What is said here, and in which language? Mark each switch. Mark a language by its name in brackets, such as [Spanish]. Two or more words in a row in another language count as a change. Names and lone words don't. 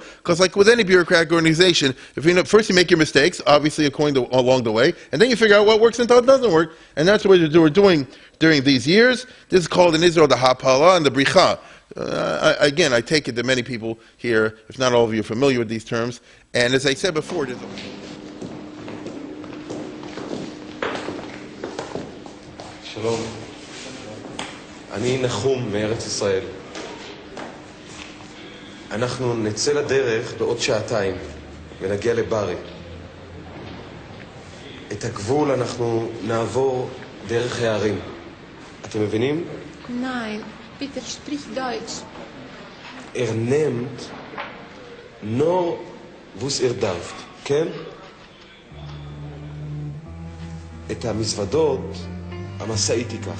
[English] Because like with any bureaucratic organization, if first you make your mistakes, obviously along the way, and then you figure out what works and what doesn't work. And that's what they were doing during these years. This is called in Israel the Hapala and the Bricha. Again, I take it that many people here, if not all of you, are familiar with these terms. And as I said before, [Hebrew] שלום, אני נחום מארץ ישראל. אנחנו נצא לדרך בעוד שעתיים ונגיע לברי. את הגבול אנחנו נעבור דרך הערים. אתם מבינים? [German] Nein, bitte sprich Deutsch. Nehmt nur, was darft, [Hebrew] כן? את המזוודות המשאית ייקח.